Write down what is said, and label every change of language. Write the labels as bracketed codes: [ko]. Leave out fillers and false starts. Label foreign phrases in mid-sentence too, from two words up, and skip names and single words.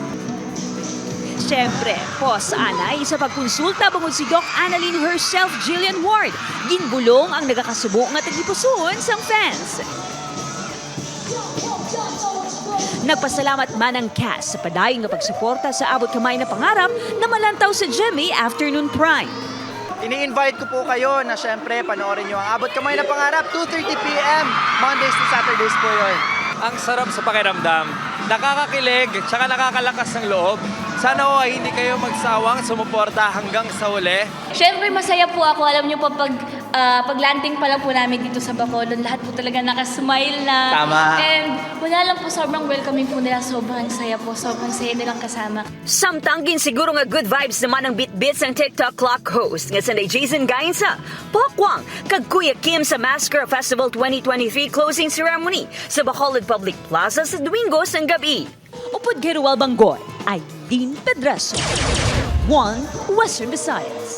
[hil] Siyempre, pos anay sa pagkonsulta bangod si Doc Annalyn herself, Jillian Ward. Ginbulong ang nagakasubo nga tagipusoon sang fans. Nagpasalamat man ang cast sa padayon nga pagsuporta sa abot kamay na pangarap na malantaw sa GMA Afternoon Prime. [tl] Ini-invite ko po kayo na syempre panoorin nyo ang Abot Kamay na Pangarap, 2:30 p.m. [en] Mondays to Saturdays [tl] po yun. Ang sarap sa pakiramdam, nakakakilig, tsaka nakakalakas ng loob. Sana ho ay hindi kayo magsawang sumuporta hanggang sa huli. Siyempre masaya po ako. Alam niyo po pag-landing pa lang po namin dito sa Bacolod, lahat po talaga nakasmile na. Tama. And wala lang po, sobrang welcoming po nila. Sobrang saya po. Sobrang saya nilang kasama. [hil] Samtang siguro nga [en] good vibes [hil] naman ang bit-bits ang TikTok clock host nga sanay Jason Gainsa, Pokwang, kag Kuya Kim sa Mascara Festival 2023 [en] closing ceremony [hil] sa Bacolod Public Plaza sa Domingo sang gabi. Upod kay Ruel Banggoy, Aileen Pedraso, One Western Visayas.